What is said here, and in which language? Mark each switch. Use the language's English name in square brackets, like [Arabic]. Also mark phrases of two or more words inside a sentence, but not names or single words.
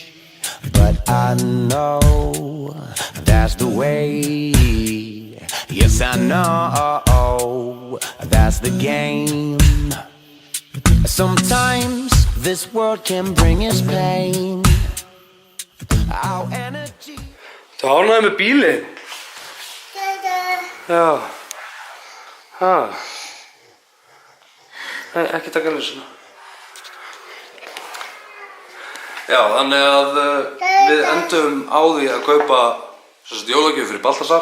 [English] But I know that's the way. Yes, I know that's the game. Sometimes this world can bring us pain. Our energy. [Icelandic] Það ánægði með bílinn. Já. Ha. Nei, ekki taka alveg svona. Já, þannig að við endum á því að kaupa jólagjöf fyrir Baltasar.